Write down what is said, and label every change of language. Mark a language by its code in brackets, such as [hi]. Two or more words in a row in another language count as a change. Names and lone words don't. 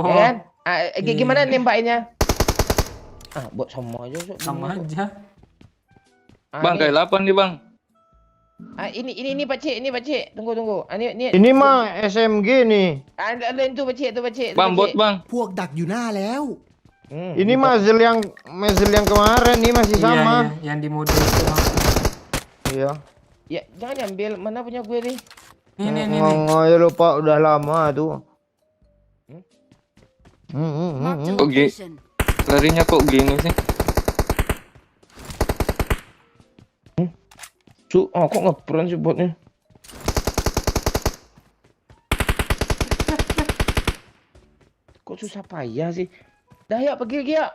[id] Ya kan? Gimana Iya. nembakinnya? Buat sama aja. sama aja. Bang kayak 8 nih bang. Ini Pak Cik, Tunggu. Ini mah SMG nih. Lain tuh Pak Cik, Bang bot bang. [th] พวกดักอยู่หน้าแล้ว [id] Ini muzzle yang kemarin nih masih Iya, sama. iya, yang di mode itu bang. Iya. Ya, jangan diambil. Mana punya gue nih? Ini. Ya lupa udah lama tuh. [en] Marked a [id] Okay. location. Larinya kok gini sih? Kok ngepron sih botnya? Kok susah payah sih? Dah yuk pergi lagi yuk.